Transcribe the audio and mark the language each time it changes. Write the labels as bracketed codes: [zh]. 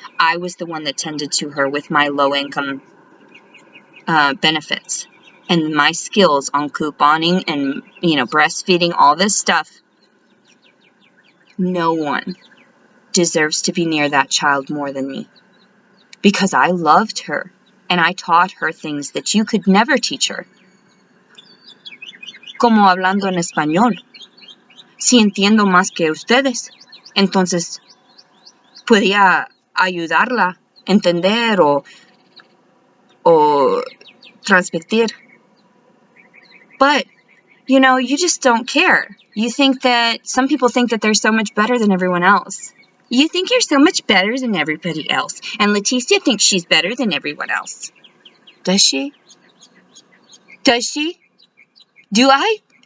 [en] I was the one that tended to her with my low income benefits and my skills on couponing and breastfeeding, all this stuff. No one deserves to be near that child more than me. Because I loved her, and I taught her things that you could never teach her. [es] como hablando en español. Si entiendo más que ustedes, entonces podía ayudarla a entender o transmitir. [en] But, you know, you just don't care. You think that, some people think that they're so much better than everyone else. You think you're so much better than everybody else. And Leticia thinks she's better than everyone else. Does she? Does she? Do I?